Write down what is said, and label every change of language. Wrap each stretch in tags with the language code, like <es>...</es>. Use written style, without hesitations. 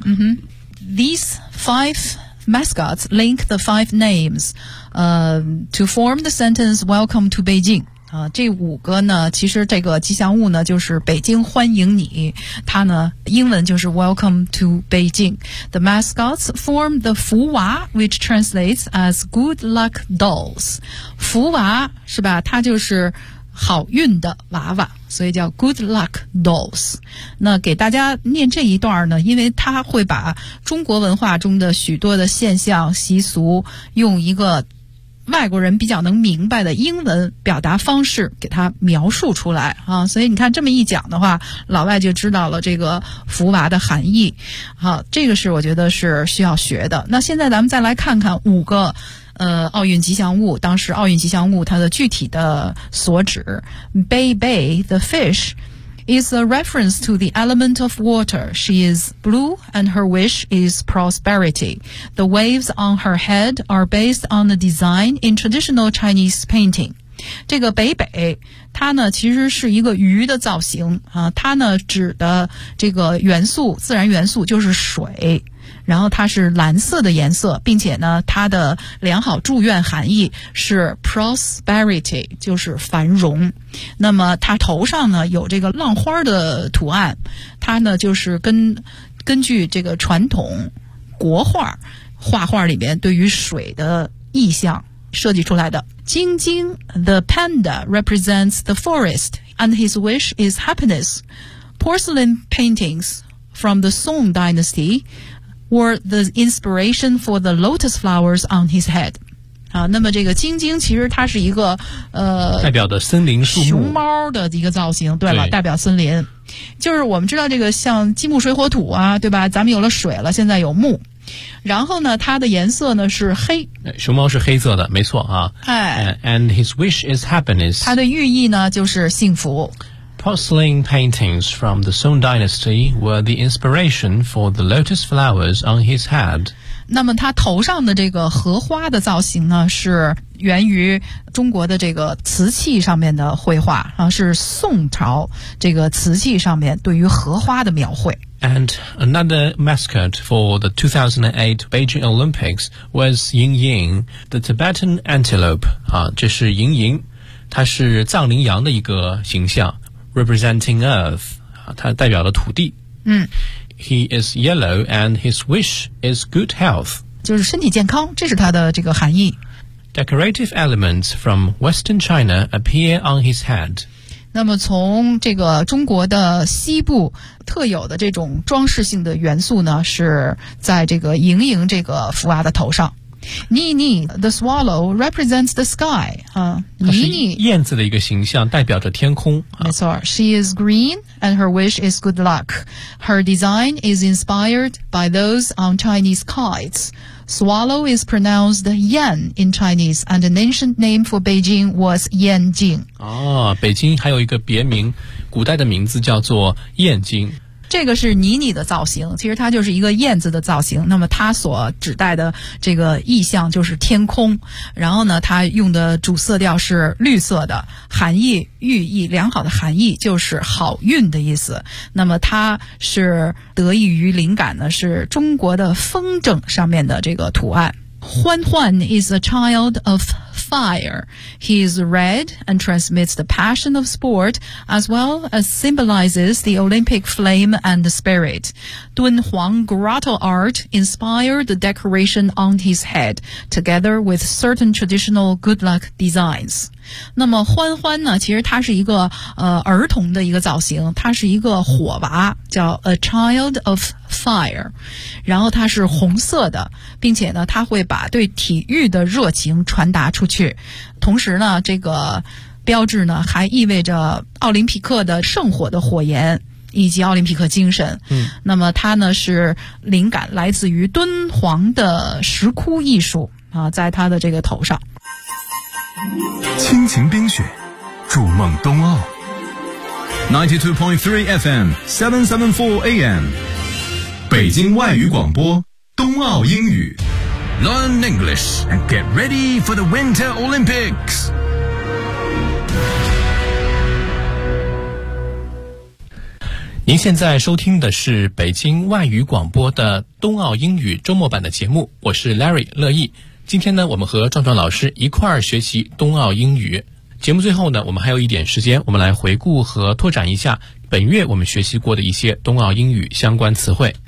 <en>嗯哼 ，these five mascots link the five names, to form the sentence "Welcome to Beijing."</en> <zh>这五个呢，其实这个吉祥物呢就是北京欢迎你。它呢，英文就是</zh> <en>"Welcome to Beijing." The mascots form the 福娃 which translates as "Good Luck Dolls."</en> <zh>福娃是吧？它就是好运的娃娃，所以叫</zh> <en>Good Luck Dolls。</en> <zh>那给大家念这一段呢，因为他会把中国文化中的许多的现象习俗用一个外国人比较能明白的英文表达方式给他描述出来啊，所以你看这么一讲的话，老外就知道了这个福娃的含义。好，这个是我觉得是需要学的。那现在咱们再来看看五个奥运吉祥物，当时奥运吉祥物它的具体的所指。</zh> <en>Bei Bei, the fish, is a reference to the element of water. She is blue and her wish is prosperity. The waves on her head are based on the design in traditional Chinese painting.</en> <zh>这个 Bei Bei, 它呢其实是一个鱼的造型、它呢指的这个元素，自然元素就是水，然后它是蓝色的颜色，并且呢它的良好祝愿含义是 prosperity, 就是繁荣。那么它头上呢有这个浪花的图案，它呢就是根据这个传统国画画画里面对于水的意象设计出来的。</zh> <en>晶晶 the panda represents the forest and his wish is happiness. Porcelain paintings from the Song dynastywere the inspiration for the lotus flowers on his head.</en> <zh>那么这个晶晶其实它是一个代表的森林树木，熊猫的一个造型。对了，对，代表森林。就是我们知道这个像金木水火土啊，对吧，咱们有了水了，现在有木。然后呢它的颜色呢是黑。熊猫是黑色的，没错啊。</zh> <en>And his wish is happiness.</en> <zh>它的寓意呢就是幸福。</zh> <en>Porcelain paintings from the Song Dynasty were the inspiration for the lotus flowers on his head.</en> <zh>那么他头上的这个荷花的造型呢，是源于中国的这个瓷器上面的绘画啊，是宋朝这个瓷器上面对于荷花的描绘。</zh> <en>And another mascot for the 2008 Beijing Olympics was Ying Ying, the Tibetan antelope.</en> <zh>啊，这是莹莹，它是藏羚羊的一个形象。</zh> <en>Representing Earth,</en> <zh>它代表了土地。嗯</zh> <en>，He is yellow and his wish is good health.</en> <zh>就是身体健康，这是它的这个含义。</zh> <en>Decorative elements from Western China appear on his head.</en> <zh>那么从这个中国的西部特有的这种装饰性的元素呢，是在这个莹莹这个福娃的头上。</zh> <en>妮妮 the swallow represents the sky. 妮妮</en> <zh>燕子的一个形象代表着天空。没错</zh> <en>，She is green and her wish is good luck. Her design is inspired by those on Chinese kites. Swallow is pronounced Yan in Chinese, and an ancient name for Beijing was Yanjing.</en> <zh>哦，北京还有一个别名，古代的名字叫做燕京。这个是妮妮的造型，其实它就是一个燕子的造型，那么它所指代的这个意象就是天空，然后呢它用的主色调是绿色的，含义寓意良好的含义就是好运的意思，那么它是得益于灵感呢是中国的风筝上面的这个图案。</zh> <en>欢欢 is a child of fire. He is red and transmits the passion of sport as well as symbolizes the Olympic flame and the spirit. 敦煌 grotto art inspired the decoration on his head together with certain traditional good luck designs.</en> <zh>那么欢欢呢其实它是一个儿童的一个造型，它是一个火娃，叫</zh> <en>a child of fire,</en> <zh>然后它是红色的，并且呢它会把对体育的热情传达出去，同时呢这个标志呢还意味着奥林匹克的圣火的火焰以及奥林匹克精神。嗯，那么它呢是灵感来自于敦煌的石窟艺术啊，在它的这个头上。亲情冰雪，筑梦冬奥。92.3 FM 774 AM 北京外语广播冬奥英语。</zh> <en>Learn English and get ready for the Winter Olympics.</en> <zh>您现在收听的是北京外语广播的冬奥英语周末版的节目，我是 Larry 乐意。今天呢，我们和壮壮老师一块儿学习冬奥英语。节目最后呢，我们还有一点时间，我们来回顾和拓展一下本月我们学习过的一些冬奥英语相关词汇。</zh>